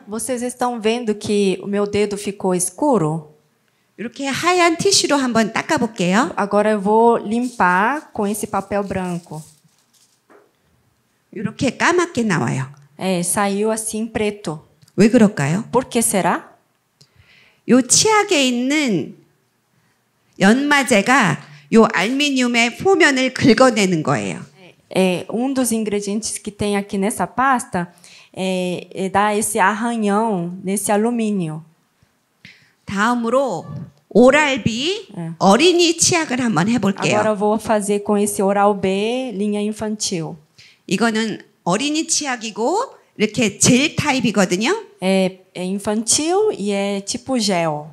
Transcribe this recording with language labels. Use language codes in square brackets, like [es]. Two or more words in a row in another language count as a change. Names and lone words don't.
[pt] Vocês estão vendo que o meu dedo ficou escuro? [ko] 이렇게 하얀 티슈로 한번 닦아볼게요. [pt] Agora eu vou limpar com esse papel branco. [ko] 이렇게 까맣게 나와요. [pt] Saiu assim preto. [ko] 왜 그럴까요? [pt] Por que será? [ko] 요 치약에 있는 연마제가 요 알루미늄의 표면을 긁어내는 거예요. [pt] Um dos ingredientes que tem aqui nessa pasta dá esse arranhão nesse alumínio. [ko] 다음으로 오랄비 어린이 치약을 한번 해볼게요. [pt] Agora eu vou fazer com esse Oral-B linha infantil. [ko] 이거는 어린이 치약이고 이렇게 젤 타입이거든요. [pt] É infantil e é tipo gel.